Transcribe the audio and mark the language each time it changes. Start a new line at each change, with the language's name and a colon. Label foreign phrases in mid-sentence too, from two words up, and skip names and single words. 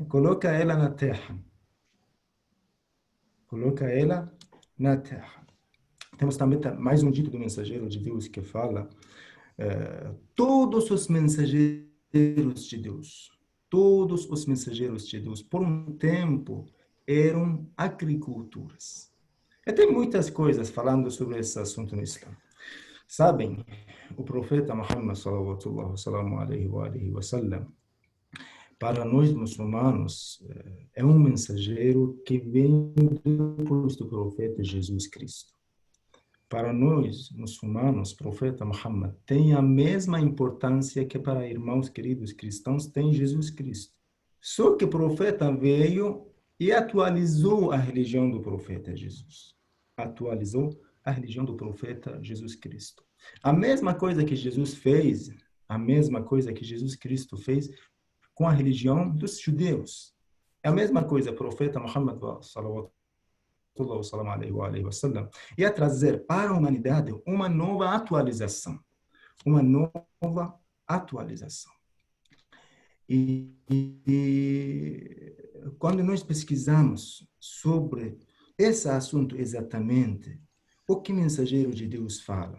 Portuguese: Coloca ela na terra, Temos também mais um dito do mensageiro de Deus que fala, todos os mensageiros de Deus, por um tempo, eram agricultores. E tem muitas coisas falando sobre esse assunto no Islã. Sabem, o profeta Muhammad
Arabic: صلى الله عليه وسلم,
Portuguese: para nós muçulmanos, é um mensageiro que vem depois do profeta Jesus Cristo. Para nós, muçulmanos, o profeta Muhammad tem a mesma importância que para irmãos queridos cristãos tem Jesus Cristo. Só que o profeta veio e atualizou a religião do profeta Jesus. Atualizou a religião do profeta Jesus Cristo. A mesma coisa que Jesus fez, a mesma coisa que Jesus Cristo fez com a religião dos judeus. É a mesma coisa, o profeta Muhammad
Arabic: صلى الله عليه وسلم,
Portuguese: e a trazer para a humanidade uma nova atualização. E quando nós pesquisamos sobre esse assunto exatamente, o que o mensageiro de Deus fala?